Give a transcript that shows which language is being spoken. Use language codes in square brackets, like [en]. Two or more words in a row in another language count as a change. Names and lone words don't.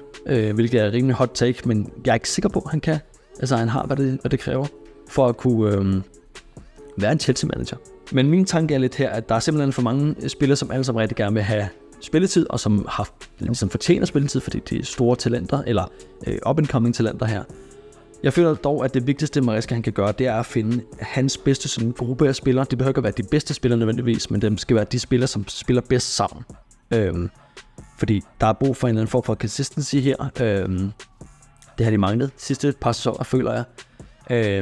[da] Hvilket er rimelig [en] hot take, [da] men jeg er ikke sikker på, at han kan. Altså, han har, hvad det kræver, for at kunne være en Chelsea-manager. Men min tanke er lidt her, at der er simpelthen for mange spillere, som alle sammen rigtig gerne vil have spilletid, og som har ligesom fortjener spilletid, fordi de er store talenter, eller up-and-coming talenter her. Jeg føler dog, at det vigtigste, Maresca han kan gøre, det er at finde hans bedste sådan, gruppe af spillere. Det behøver ikke at være de bedste spillere nødvendigvis, men dem skal være de spillere, som spiller bedst sammen. Fordi der er brug for en eller anden form for consistency her. Det har de manglet sidste par sæsoner, føler jeg.